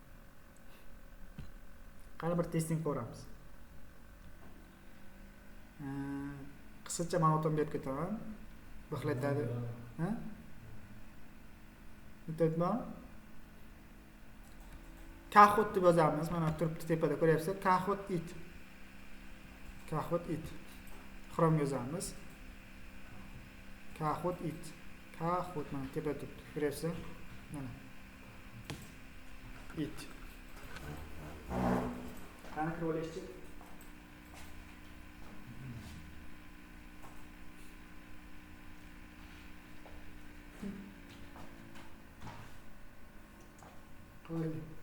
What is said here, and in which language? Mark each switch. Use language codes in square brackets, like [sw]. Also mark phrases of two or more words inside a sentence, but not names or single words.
[uz] Qani bir testing ko'ramiz. Qisqacha ma'lumot berib ketaman. Bixlatadi. Ha? Bittami? Kahoot deb yozamiz. Mana turibdi tepada ko'ryapsiz. Kahoot it. Kahoot it. Chrome yozamiz. Kahoot it. Kahoot mana tepada turibdi. Ko'ryapsiz? Mana. It. Qani kirib olishchi? Qo'ying.